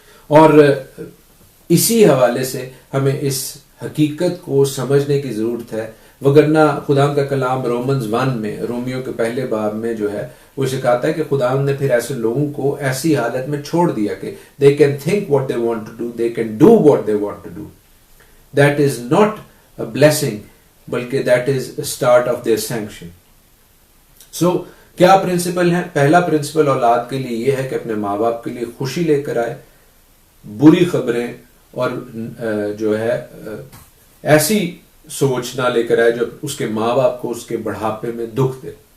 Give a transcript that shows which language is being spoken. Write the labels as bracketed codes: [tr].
[ur] اور اسی حوالے سے ہمیں اس حقیقت کو سمجھنے کی ضرورت ہے, وگرنہ خدا کا کلام رومنز 1 میں, رومیو کے پہلے باب میں جو ہے وہ سکھاتا ہے کہ خدا نے پھر ایسے لوگوں کو ایسی حالت میں چھوڑ دیا کہ [en] they can think what they want to do, [ur] they can do what they want to do. [en] That is not a blessing, بلکہ that is a start of their sanction. [ur] So کیا پرنسپل ہے؟ پہلا پرنسپل اولاد کے لیے یہ ہے کہ اپنے ماں باپ کے لیے خوشی لے کر آئے, بری خبریں اور جو ہے ایسی سوچ نہ لے کر آئے جو اس کے ماں باپ کو اس کے بڑھاپے میں دکھ دے.